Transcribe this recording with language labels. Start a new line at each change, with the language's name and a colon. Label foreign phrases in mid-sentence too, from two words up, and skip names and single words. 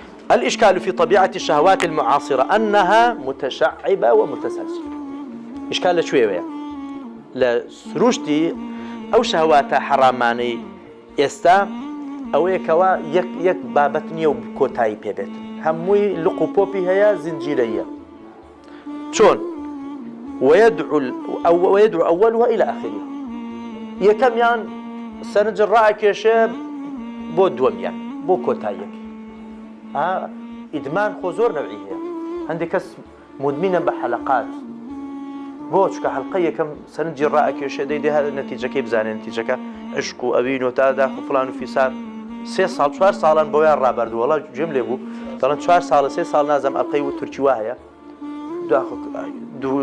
Arabic: الإشكال في طبيعة الشهوات المعاصرة أنها متشعبة ومتسلسلة.
Central Kurdish: إشكال شوية لسروشتي أو شهوات حراماني ئێستا ئەوەیەکەوە یەک بابەت نییە و کۆتایی پێبێت هەمووی لق و پۆپی هەیە زنجیرەیە چۆن
Arabic: ويدعو أولها إلى آخره
Central Kurdish: یەکەمیان سەرنج ڕائەکێشێ بۆ دووەمیان بۆ کۆتاییەک ئیدمان خۆ زۆر نەوعی هەیە هەندێک کەس مدمینە بە حەلەقات بۆ چکە حەلقە یەکەم سەرنجی ڕائەکێشێ دەیدێ نەتیجەکەی بزانێ نتیجەکە عشق و ئەوین و تا داخ و فڵان و فیسار 3 ساڵ 4 ساڵان بۆیان ڕابردووە وەڵا گوێم لێ بوو دەڵێن 4 ساڵە 3 ساڵ نازەم ئەڵقەی و تورکی وا هەیە دوو